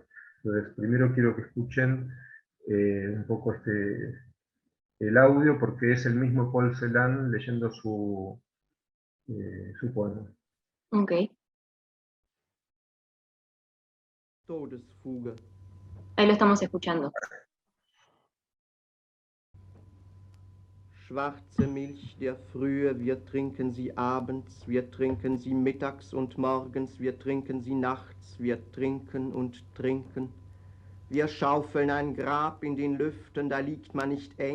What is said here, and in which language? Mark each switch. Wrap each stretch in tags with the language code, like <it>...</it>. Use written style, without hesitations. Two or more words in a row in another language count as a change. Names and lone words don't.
<es>Entonces, primero quiero que escuchen un poco el audio, porque es el mismo Paul Celan leyendo su poema. Ok. Todesfuge. Ahí lo estamos escuchando.</es> <de>Schwarze Milch der Frühe, wir trinken sie abends, wir trinken sie mittags und morgens, wir trinken sie nachts, wir trinken und trinken. Wir schaufeln ein Grab in den Lüften, da liegt man nicht eng.</de>